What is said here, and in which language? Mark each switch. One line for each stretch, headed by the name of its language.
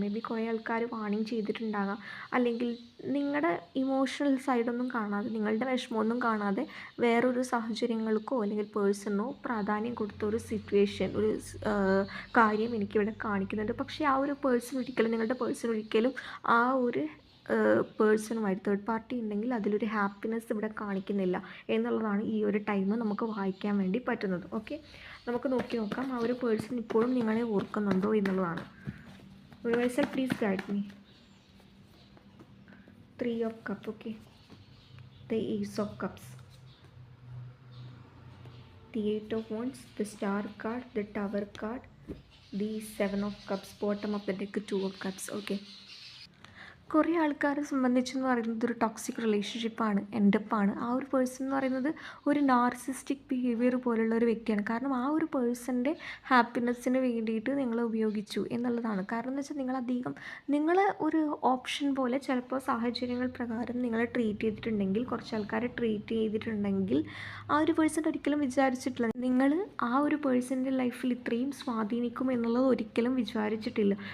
Malayalam: May be കുറേ ആൾക്കാർ warning ചെയ്തിട്ടുണ്ടാകാം, അല്ലെങ്കിൽ നിങ്ങളുടെ ഇമോഷണൽ സൈഡൊന്നും കാണാതെ നിങ്ങളുടെ വിഷമമൊന്നും കാണാതെ വേറൊരു സാഹചര്യങ്ങൾക്കോ അല്ലെങ്കിൽ പേഴ്സണോ പ്രാധാന്യം കൊടുത്ത ഒരു സിറ്റുവേഷൻ കാര്യം എനിക്കിവിടെ കാണിക്കുന്നുണ്ട്. പക്ഷേ ആ ഒരു പേഴ്സൺ ഒരിക്കലും നിങ്ങളുടെ പേഴ്സൺ ഒരിക്കലും ആ ഒരു പേഴ്സണുമായി തേർഡ് പാർട്ടി ഉണ്ടെങ്കിൽ അതിലൊരു ഹാപ്പിനെസ് ഇവിടെ കാണിക്കുന്നില്ല എന്നുള്ളതാണ് ഈ ഒരു ടൈം നമുക്ക് വായിക്കാൻ വേണ്ടി പറ്റുന്നത്. ഓക്കെ, നമുക്ക് നോക്കി നോക്കാം ആ ഒരു പേഴ്സൺ ഇപ്പോഴും നിങ്ങളെ ഓർക്കുന്നുണ്ടോ എന്നുള്ളതാണ്.
English: Universal please guide me. 3 of Cups. Okay, the Ace of Cups, the 8 of Wands, the Star card, the Tower card, the 7 of Cups, bottom of the deck 2 of Cups.
Malayalam: Okay, കുറേ ആൾക്കാരെ സംബന്ധിച്ചെന്ന് പറയുന്നത് ഒരു toxic റിലേഷൻഷിപ്പാണ്, എൻഡപ്പാണ്. ആ ഒരു person എന്ന് പറയുന്നത് ഒരു narcissistic behaviour പോലുള്ള ഒരു വ്യക്തിയാണ്. കാരണം ആ ഒരു പേഴ്സൻ്റെ ഹാപ്പിനെസ്സിന് വേണ്ടിയിട്ട് നിങ്ങൾ ഉപയോഗിച്ചു എന്നുള്ളതാണ്. കാരണം എന്ന് വെച്ചാൽ നിങ്ങൾ ഒരു ഓപ്ഷൻ പോലെ ചിലപ്പോൾ സാഹചര്യങ്ങൾ പ്രകാരം നിങ്ങളെ ട്രീറ്റ് ചെയ്തിട്ടുണ്ടെങ്കിൽ, കുറച്ച് ആൾക്കാരെ ട്രീറ്റ് ചെയ്തിട്ടുണ്ടെങ്കിൽ ആ ഒരു പേഴ്സൺ ഒരിക്കലും വിചാരിച്ചിട്ടില്ല നിങ്ങൾ ആ ഒരു പേഴ്സൻ്റെ ലൈഫിൽ ഇത്രയും സ്വാധീനിക്കും എന്നുള്ളത് ഒരിക്കലും വിചാരിച്ചിട്ടില്ല.